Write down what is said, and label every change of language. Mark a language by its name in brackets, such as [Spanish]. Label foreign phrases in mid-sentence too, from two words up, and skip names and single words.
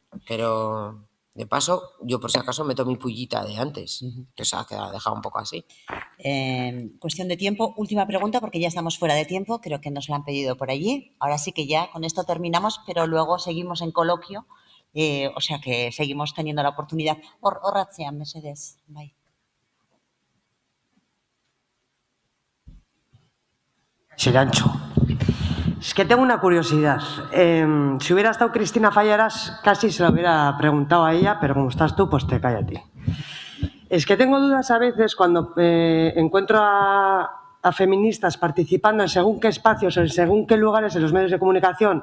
[Spanish] Pero de paso, yo por si acaso meto mi pullita de antes, que se ha dejado un poco así. Cuestión de tiempo. Última pregunta, porque ya estamos fuera de tiempo. Creo que nos la han pedido por allí. Ahora sí que ya con esto terminamos, pero luego seguimos en coloquio. O sea que seguimos teniendo la oportunidad. [Basque] Horratzean, mesedez. Bai. Sirancho. [Spanish] Es que tengo una curiosidad. Si hubiera estado Cristina Fallaras, casi se lo hubiera preguntado a ella, pero como estás tú, pues te cállate. Es que tengo dudas a veces cuando encuentro a feministas participando en según qué espacios o en según qué lugares en los medios de comunicación.